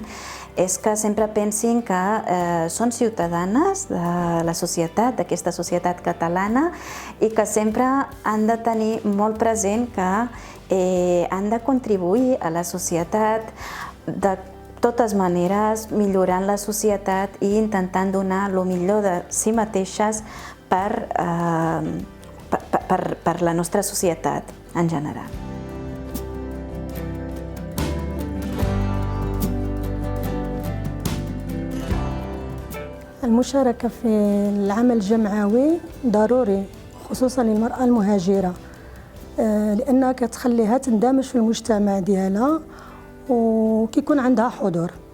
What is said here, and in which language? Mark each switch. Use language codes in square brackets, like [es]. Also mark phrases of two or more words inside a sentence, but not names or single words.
[ca] és que sempre pensin que són ciutadanes de la societat, d'aquesta societat catalana, i que sempre han de tenir molt present que han de contribuir a la societat de totes maneres, millorant la societat i intentant donar el millor de si mateixes per la nostra societat en general. [ar] المشاركة في العمل الجمعوي ضروري خصوصا للمرأة المهاجرة لأنها كتخليها تندمج في المجتمع ديالها وكيكون عندها حضور.